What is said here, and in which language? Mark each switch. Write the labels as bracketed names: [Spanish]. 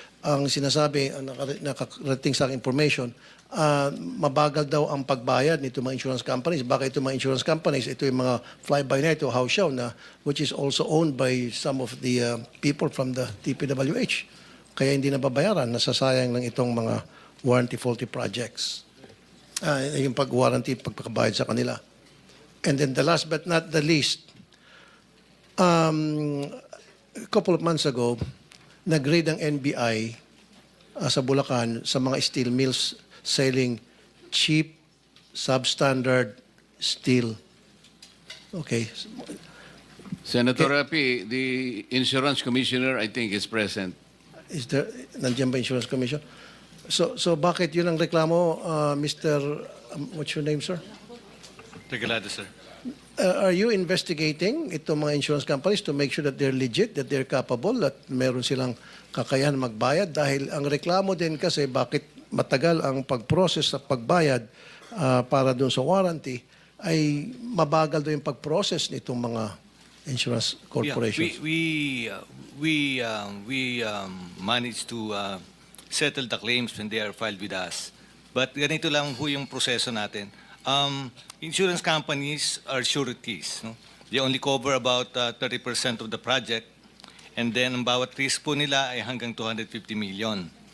[Filipino] ang sinasabi, ang nakarating sa aking information, mabagal daw ang pagbayad nito mga insurance companies. Baka ito mga [English] insurance companies, [Filipino] ito yung mga [English] fly-by-night o house show na which is also owned by some of the people from the DPWH. [Filipino] Kaya hindi nababayaran, nasasayang lang itong mga warranty faulty projects. Yung pag-warranty, pagpakabayad sa kanila. [English] And then the last but not the least, a couple of months ago, [Filipino] nag-raid ang NBI sa Bulacan sa mga [English] steel mills selling cheap, substandard steel. Okay. Senator Rapi, the insurance commissioner, I think, is present. Is there, [Filipino] nandiyan ba [English] Insurance Commission? [Filipino] So bakit yun ang reklamo, Mr. [English] What's your name, sir? Regalado, sir. Are you investigating [Filipino] itong mga [English] insurance companies to make sure that they're legit, that they're capable, that [Filipino] meron silang kakayahan magbayad? Dahil ang reklamo din kasi bakit matagal ang pag-process sa pagbayad para doon sa warranty ay mabagal doon yung pag-process nitong mga insurance corporations. [English] Yeah, we managed to settle the claims when they are filed with us. [Filipino] But ganito lang po yung proseso natin. [English] Insurance companies are sureties. [Filipino] No? [English] They only cover about 30% of the project, and then [Filipino] ang bawat risk po nila ay hanggang 250 million.